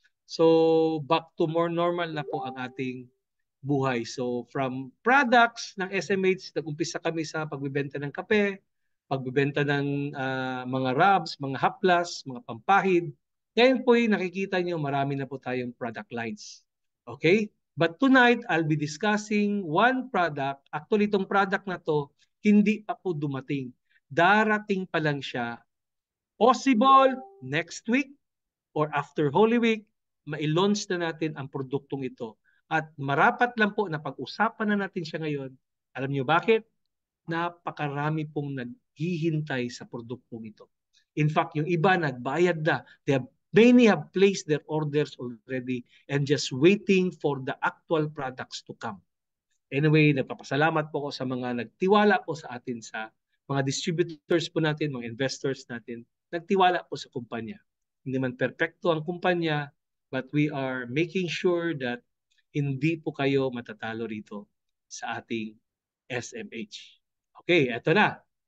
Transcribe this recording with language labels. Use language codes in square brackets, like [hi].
[tl] So back to more normal na po ang ating buhay. So from products ng SMH, nag-umpisa kami sa pagbebenta ng kape, pagbebenta ng mga rubs, mga haplas, mga pampahid. Ngayon po nakikita nyo marami na po tayong product lines. Okay? [en] But tonight, I'll be discussing one product. [tl] Actually, itong product na to, hindi pa po dumating. Darating pa lang siya. Possible next week or after Holy Week, ma-launch na natin ang produktong ito. At marapat lang po na pag-usapan na natin siya ngayon. Alam niyo bakit? Napakarami pong naghihintay sa produktong ito. In fact, yung iba nagbayad na. [en] Many have placed their orders already and just waiting for the actual products to come. [tl] Anyway, nagpapasalamat po ako sa mga nagtiwala po sa atin, sa mga distributors po natin, mga investors natin, nagtiwala po sa kumpanya. Hindi man perpekto ang kumpanya, [en] but we are making sure that [tl] hindi po kayo matatalo rito sa ating SMH. Okay, eto na.